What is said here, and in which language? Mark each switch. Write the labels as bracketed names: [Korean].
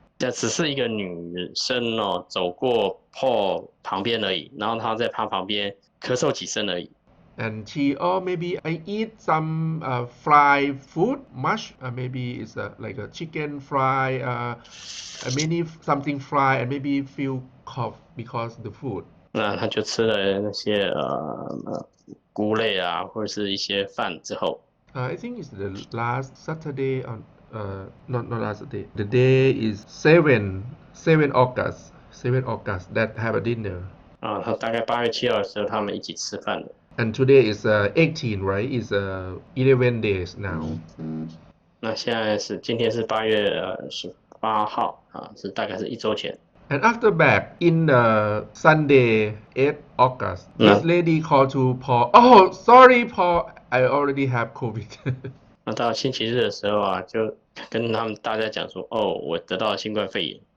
[Chinese] 这只是一个女生哦，走过 Paul 旁边而已，然后她在他旁边咳嗽几声而已。 [English] And she, maybe I eat some fried food, much. Maybe it's like a chicken fry, many something fried, and maybe feel cough because the food. [Chinese] 那她就吃了那些菇类啊，或者是一些饭之后。 [English] I think it's the last Saturday on, not last Saturday. The day is 7 August, 7 August that have a dinner. [Chinese] 他大概8月7号的时候，他们一起吃饭的。 [English] And today is 18, right? It's 11 days now. [Chinese] 那今天是8月18号啊，大概是1周前。 [English] And after back in Sunday 8 August, this lady called to Paul. Oh, sorry, Paul, I already have COVID. [Chinese] 那到星期日的时候啊，就跟大家讲说，我得到了新冠肺炎。